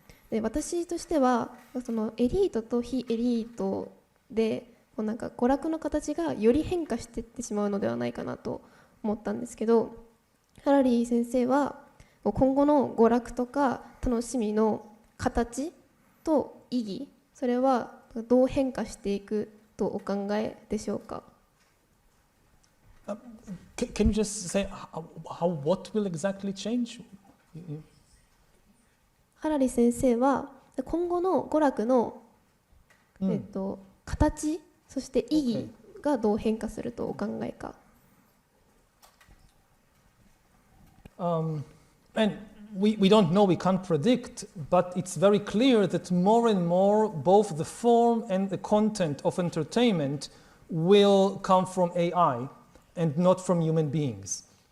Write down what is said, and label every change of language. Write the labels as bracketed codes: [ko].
[ja] で私としてはそのエリートと非エリートでなんか娯楽の形がより変化していってしまうのではないかなと思ったんですけど、ハラリ先生は今後の娯楽とか楽しみの形と意義、それはどう変化していくとお考えでしょうか？ [en] Can you just say what will exactly change? [ja] ハラリ先生は今後の娯楽の、形、そして意義がどう変化するとお考えか。 [en] And we don't know, we can't predict, but it's very clear that more and more both the form and the content of entertainment will come from AI and not from human beings.